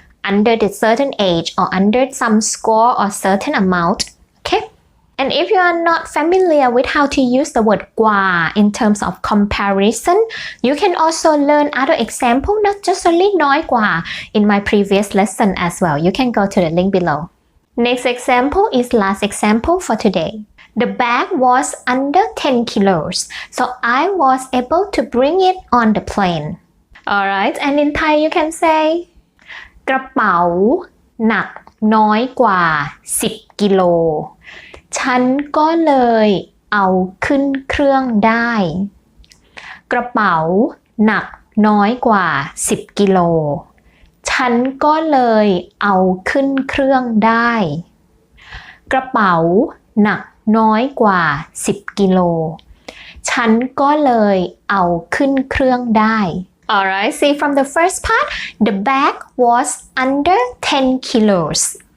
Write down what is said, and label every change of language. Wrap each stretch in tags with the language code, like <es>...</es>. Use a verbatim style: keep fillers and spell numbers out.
<en>under the certain age or under some score or certain amount okay And if you are not familiar with how to use the word กว่า in terms of comparison, you can also learn other example, not just only น้อยกว่า in my previous lesson as well. You can go to the link below. Next example is last example for today. The bag was under ten kilos, so I was able to bring it on the plane. Alright, and in Thai you can say</en> <th>กระเป๋าหนักน้อยกว่า สิบกิโลฉันก็เลยเอาขึ้นเครื่องได้ กระเป๋าหนักน้อยกว่าสิบกิโลฉันก็เลยเอาขึ้นเครื่องได้กระเป๋าหนักน้อยกว่าสิบกิโลฉันก็เลยเอาขึ้นเครื่องได้</th> <en>Alright, see from the first part, the bag was under ten kilos.</en>